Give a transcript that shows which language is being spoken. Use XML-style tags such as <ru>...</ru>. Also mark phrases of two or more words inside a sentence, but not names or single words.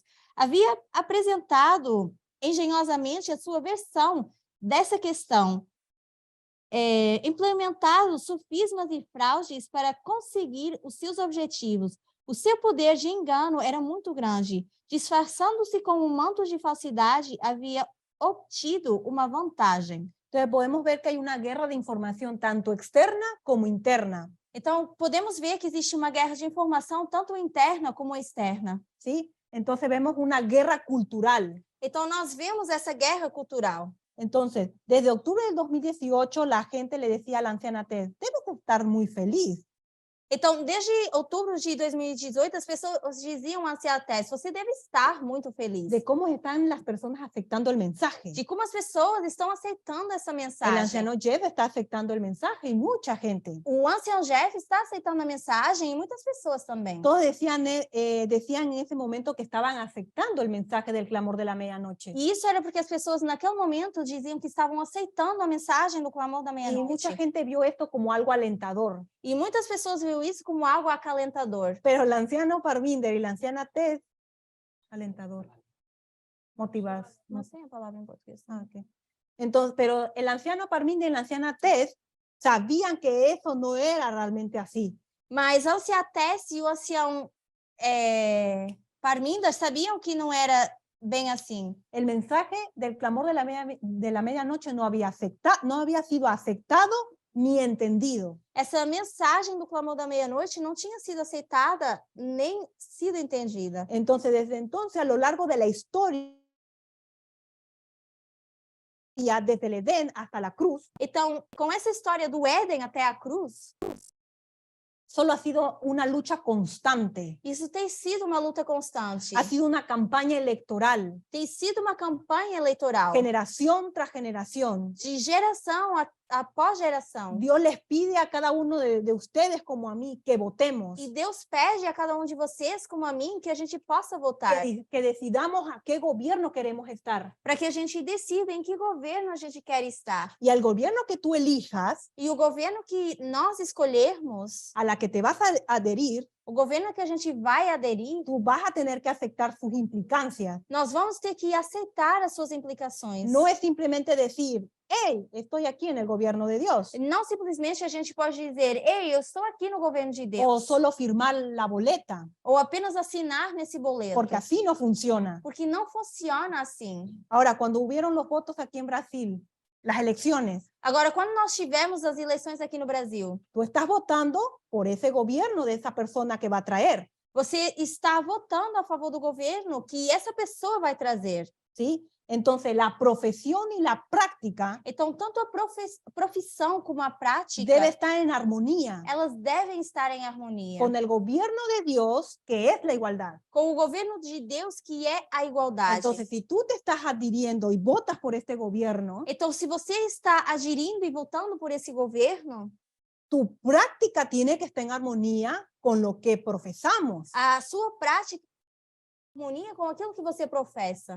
<pt>Havia apresentado engenhosamente a sua versão dessa questão, implementado sofismas e fraudes para conseguir os seus objetivos. O seu poder de engano era muito grande. Disfarçando-se com um manto de falsidade, havia obtido uma vantagem.</pt> <es>Entonces podemos ver que hay una guerra de información tanto externa como interna.</es> <pt>Então, podemos ver que existe uma guerra de informação tanto interna como externa.</pt> <es>¿Sí? Entonces vemos una guerra cultural.</es> <pt>Então, nós vemos essa guerra cultural.</pt> <es>Entonces, desde octubre del 2018, la gente le decía a la anciana Tess, debes estar muy feliz.</es> <pt>Então, desde outubro de 2018, as pessoas diziam à anciã Tess, você deve estar muito feliz.</pt> <es>De cómo están las personas aceptando el mensaje.</es> <pt>De como as pessoas estão aceitando essa</pt> <es>El</es> <pt>mensagem.</pt> <es>anciano Jeff está aceptando el mensaje y mucha gente.</es> <pt>O ancião Jeff está aceitando a mensagem e muitas pessoas também.</pt> <es>Todos decían en ese momento que estaban aceptando el mensaje del clamor de la medianoche.</es> <pt>E isso era porque as pessoas naquele momento diziam que estavam aceitando a mensagem do clamor da</pt> <es>Y</es> <pt>meia-noite.</pt> <es>mucha gente vio esto como algo alentador.</es> <pt>E muitas pessoas viram isso como algo acalentador.</pt> <es>Pero el anciano Parminder y la anciana Tess, alentador, motivar.</es> <pt>Não sei a palavra em português. Ah, okay.</pt> <es>Entonces, pero el anciano Parminder y la anciana Tess sabían que eso no era realmente así.</es> <pt>Mas a anciã Tess e o ancião Parminder sabiam que não era bem assim.</pt> <es>El mensaje del clamor de la medianoche no había sido aceptado ni entendido.</es> <pt>Essa mensagem do clamor da meia-noite não tinha sido aceitada nem sido entendida.</pt> <es>Entonces, desde entonces, a lo largo de la historia, desde el Edén hasta la cruz,</es> <pt>Então, com essa história do Éden até a cruz,</pt> <es>solo ha sido una lucha constante.</es> <pt>isso tem sido uma luta constante.</pt> <es>Ha sido una campaña electoral,</es> <pt>Tem sido uma campanha eleitoral.</pt> <es>generación tras generación.</es> <pt>De geração após geração.</pt> <es>Dios les pide a cada uno de ustedes como a mí que votemos,</es> <pt>E Deus pede a cada um de vocês, como a mim, que a gente possa votar.</pt> <es>que decidamos a qué gobierno queremos estar.</es> <pt>Para que a gente decida em que governo a gente quer estar.</pt> <es>Y al gobierno que tú elijas,</es> <pt>E o governo que nós escolhermos,</pt> <es>a la que te vas a adherir,</es> <pt>o governo que a gente vai aderir,</pt> <es>tú vas a tener que aceptar sus implicancias.</es> <pt>nós vamos ter que aceitar as suas implicações.</pt> <es>No es simplemente decir, hey, estoy aquí en el gobierno de Dios.</es> <pt>Não simplesmente a gente pode dizer, ei, eu estou aqui no governo de Deus.</pt> <es>O solo firmar la boleta,</es> <pt>Ou apenas assinar nesse boleto.</pt> <es>porque así no funciona.</es> <pt>Porque não funciona assim.</pt> <es>Ahora, cuando hubieron los votos aquí en Brasil, las elecciones,</es> <pt>Agora, quando nós tivemos as eleições aqui no Brasil,</pt> <es>tú estás votando por ese gobierno de esa persona que va a traer.</es> <pt>você está votando a favor do governo que essa pessoa vai trazer.</pt> <es>¿sí? Entonces, la profesión y la práctica</es> <pt>Então, tanto a profissão como a prática,</pt> <es>debe estar en armonía</es> <pt>elas devem estar em harmonia</pt> <es>con el gobierno de Dios, que es la igualdad.</es> <pt>com o governo de Deus, que é a igualdade.</pt> <es>Entonces, si tú te estás adhiriendo y votas por este gobierno,</es> <pt>Então, se você está aderindo e votando por esse governo,</pt> <es>tu práctica tiene que estar en armonía con lo que profesamos.</es> <pt>a sua prática é em harmonia com aquilo que você professa.</pt>